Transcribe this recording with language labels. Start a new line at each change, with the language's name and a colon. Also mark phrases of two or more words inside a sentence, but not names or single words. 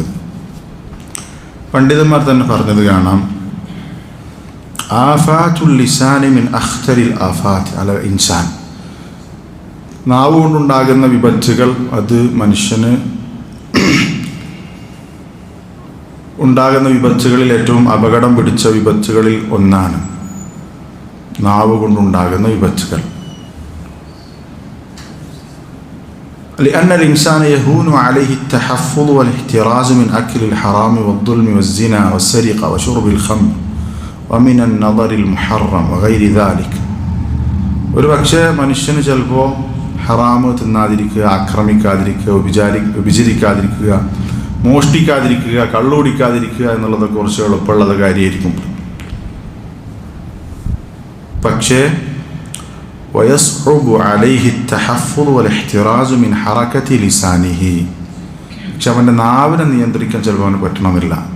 Malayalam: പണ്ഡിതന്മാർ തന്നെ പറഞ്ഞത് കാണാം,
Arabic: آفات اللسان من أخطر الآفات على الإنسان,
Malayalam: നാവ് കൊണ്ടുണ്ടാകുന്ന വിപത്തുകൾ അത് മനുഷ്യന് ഉണ്ടാകുന്ന വിപത്തുകളിൽ ഏറ്റവും അപകടം പിടിച്ച വിപത്തുകളിൽ ഒന്നാണ് നാവ് കൊണ്ടുണ്ടാകുന്ന വിപത്തുകൾ.
Arabic: لأن الإنسان يهون عليه التحفظ والاحتراز من أكل الحرام والظلم والزنا والسرقة وشرب الخمر ومن النظر المحرم وغير ذلك.
Malayalam: ഒരു പക്ഷേ മനുഷ്യന് ചിലപ്പോൾ ഹറാമ് തിന്നാതിരിക്കുക, ആക്രമിക്കാതിരിക്കുക, വിചരിക്കാതിരിക്കുക, മോഷ്ടിക്കാതിരിക്കുക, കള്ളുകുടിക്കാതിരിക്കുക എന്നുള്ളതൊക്കെ കുറച്ച് എളുപ്പമുള്ളത് കാര്യമായിരിക്കും. പക്ഷേ
Arabic: ويصعب عليه التحفظ والاحتراز من حركة لسانه,
Malayalam: പക്ഷെ അവൻ്റെ നാവിനെ നിയന്ത്രിക്കാൻ ചിലപ്പോൾ അവന് പറ്റണമെന്നില്ല.